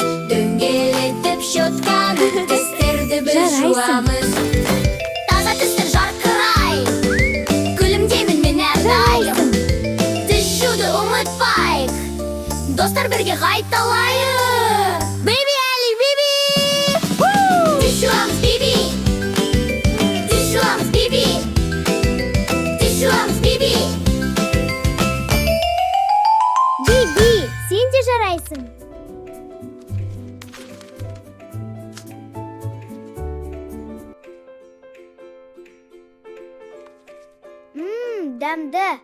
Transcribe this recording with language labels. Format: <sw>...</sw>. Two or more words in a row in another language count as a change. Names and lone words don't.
<kk>Дөңгелетіп щетканы, тістерді біз жуамыз. Таза тістер жарқырай, күлімдеймін мен әрдайым. Тіс жууды ұмытпайық, достар бірге қайталайық.</kk> <en>Baby Ali, baby!</en> <kk>Тіс жуамыз, baby! Тіс жуамыз, baby! Тіс жуамыз, baby! Би, сен де жарайсың. Дәмді.</kk>